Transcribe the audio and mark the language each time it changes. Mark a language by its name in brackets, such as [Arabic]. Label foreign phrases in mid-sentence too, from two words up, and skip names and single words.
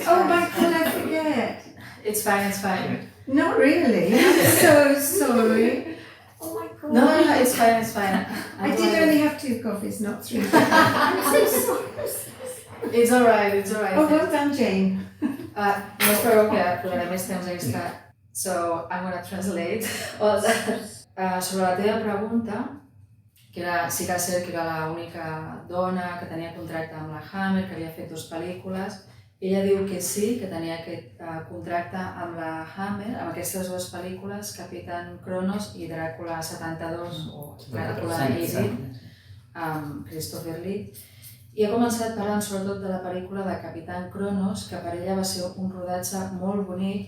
[English] Oh my God, I forget. It's fine. Not really. I'm so sorry. Oh my God. No, it's fine. I did only have 2 coffees, not 3. I'm so sorry. It's alright. Oh, well done, Jane. [Catalan] No espero que posaré més temps extra. [English] So, I'm going to translate all that. [Catalan] Sobre la teva pregunta, que sí que és cert que era l'única dona que tenia contracte amb la Hammer, que havia fet 2 pel·lícules. Ella diu que sí, que tenia aquest contracte amb la Hammer, amb aquestes 2 pel·lícules, Capitán Cronos i Dràcula 72, o Dràcula AD, amb Christopher Lee, i ha començat parlant sobretot de la pel·lícula de Capitán Cronos, que per ella va ser un rodatge molt bonic.